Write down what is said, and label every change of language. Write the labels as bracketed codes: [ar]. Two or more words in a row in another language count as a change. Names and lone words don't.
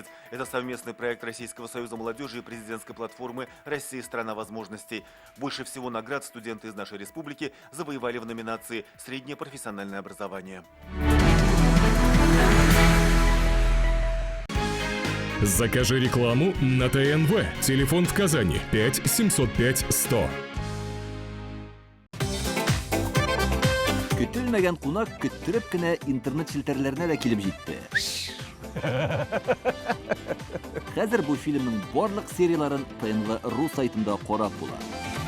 [ru] Это совместный проект Российского союза молодежи и президентской платформы «Россия – страна возможностей». Больше всего наград студенты из нашей республики завоевали в номинации «Среднее профессиональное образование». Закажи рекламу на ТНВ. Телефон в Казани 5 705 100. [tt] Көтелмәгән кунак көттүреп кенә интернет челтәрләренә дә килеп җитте. Хәзер бу фильмның барлык серияларын ТНВ.ру сайтында карап була.